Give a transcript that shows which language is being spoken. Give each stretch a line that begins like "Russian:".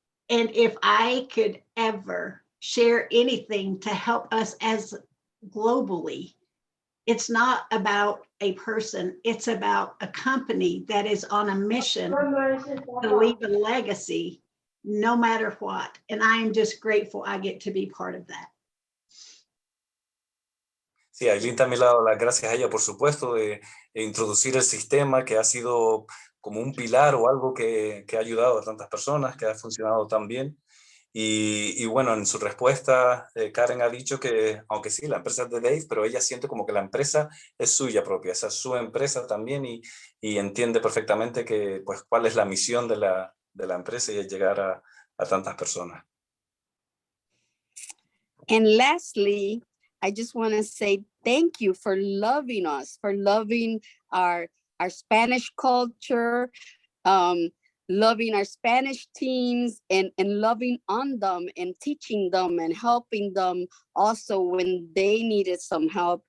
English: And if I could ever share anything to help us as globally, it's not about a person, it's about a company that is on a mission to leave a legacy no matter what. And I am just grateful I get to be part of that.
Spanish: Sí, Aileen también le ha dado las gracias a ella, por supuesto, de introducir el sistema que ha sido como un pilar o algo que ha ayudado a tantas personas, que ha funcionado tan bien. Y bueno, en su respuesta, Karen ha dicho que, aunque sí, la empresa es de Dave, pero ella siente como que la empresa es suya propia, esa es su empresa también y entiende perfectamente que, pues, cuál es la misión de la empresa y es llegar a tantas personas.
English: And lastly, I just want to say thank you for loving us, for loving our Spanish culture, loving our Spanish teams and loving on them and teaching them and helping them also when they needed some help.